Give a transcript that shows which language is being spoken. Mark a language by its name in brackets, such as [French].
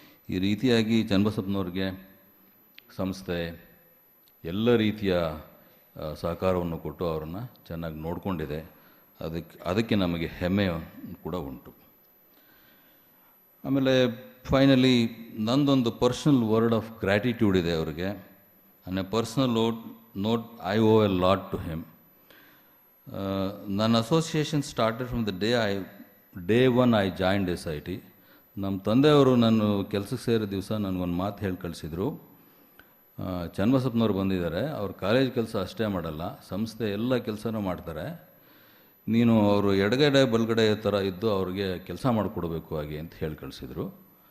[Kannada] ಈ ರೀತಿಯಾಗಿ ಚನ್ನಬಸಪ್ಪನವ್ರಿಗೆ ಸಂಸ್ಥೆ ಎಲ್ಲ ರೀತಿಯ ಸಹಕಾರವನ್ನು ಕೊಟ್ಟು ಅವ್ರನ್ನ ಚೆನ್ನಾಗಿ ನೋಡಿಕೊಂಡಿದೆ. ಅದಕ್ಕೆ ನಮಗೆ ಹೆಮ್ಮೆ ಕೂಡ ಉಂಟು. ಆಮೇಲೆ ಫೈನಲಿ ನಂದೊಂದು [English] personal word of gratitude [Kannada] ಇದೆ ಅವ್ರಿಗೆ. [English] And a personal note, I owe a lot to him. [Kannada] ನನ್ನ [English] Association started from the day one I joined SIT. [Kannada] ನಮ್ಮ ತಂದೆಯವರು ನಾನು ಕೆಲಸಕ್ಕೆ ಸೇರೋ ದಿವಸ ನನಗೊಂದು ಮಾತು ಹೇಳಿ ಕಳಿಸಿದರು, ಚನ್ನಬಸಪ್ಪನವ್ರು ಬಂದಿದ್ದಾರೆ, ಅವ್ರು ಕಾಲೇಜ್ ಕೆಲಸ ಅಷ್ಟೇ ಮಾಡಲ್ಲ, ಸಂಸ್ಥೆ ಎಲ್ಲ ಕೆಲಸನೂ ಮಾಡ್ತಾರೆ, ನೀನು ಅವರು ಎಡಗಡೆ ಬಲಗಡೆ ಥರ ಇದ್ದು ಅವ್ರಿಗೆ ಕೆಲಸ ಮಾಡಿಕೊಡ್ಬೇಕು ಹಾಗೆ ಅಂತ ಹೇಳಿ ಕಳಿಸಿದರು.